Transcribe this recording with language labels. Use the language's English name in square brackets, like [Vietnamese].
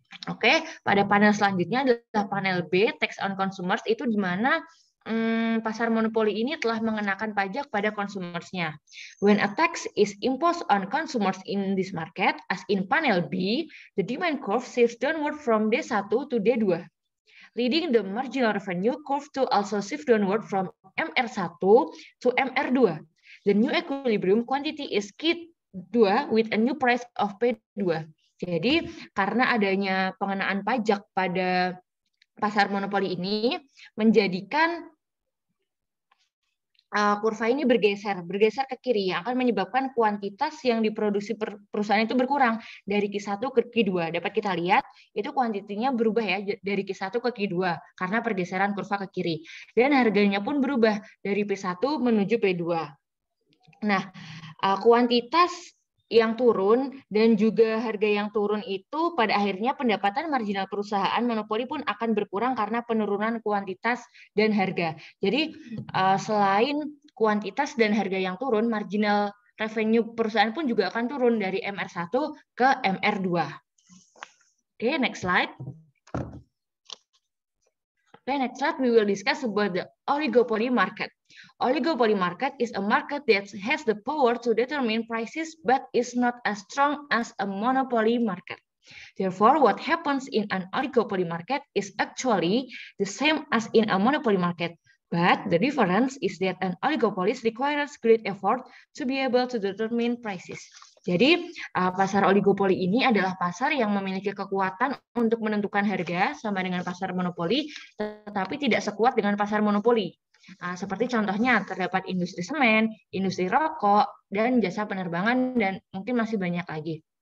[Indonesian] Oke, pada panel selanjutnya adalah panel B, [English] tax on consumers, [Indonesian] itu di mana pasar monopoli ini telah mengenakan pajak pada consumersnya. [English] When a tax is imposed on consumers in this market, as in panel B, the demand curve shifts downward from D1 to D2, leading the marginal revenue curve to also shift downward from MR1 to MR2. The new equilibrium quantity is Q2 with a new price of P2. [Indonesian] Jadi, karena adanya pengenaan pajak pada pasar monopoli ini menjadikan kurva ini bergeser ke kiri, yang akan menyebabkan kuantitas yang diproduksi perusahaan itu berkurang dari Q1 ke Q2. Dapat kita lihat itu kuantitinya berubah ya dari Q1 ke Q2 karena pergeseran kurva ke kiri, dan harganya pun berubah dari P1 menuju P2. Nah, kuantitas yang turun dan juga harga yang turun itu pada akhirnya pendapatan marginal perusahaan monopoli pun akan berkurang karena penurunan kuantitas dan harga. Jadi selain kuantitas dan harga yang turun, marginal revenue perusahaan pun juga akan turun dari MR1 ke MR2. [English] Oke, next slide. Okay, next slide we will discuss about the oligopoly market. Oligopoly market is a market that has the power to determine prices but is not as strong as a monopoly market. Therefore, what happens in an oligopoly market is actually the same as in a monopoly market. But the difference is that an oligopolist requires great effort to be able to determine prices. [Indonesian] Jadi, pasar oligopoli ini adalah pasar yang memiliki kekuatan untuk menentukan harga sama dengan pasar monopoli, tetapi tidak sekuat dengan pasar monopoli. Seperti contohnya, terdapat industri semen, industri rokok, dan jasa penerbangan, dan mungkin masih banyak lagi.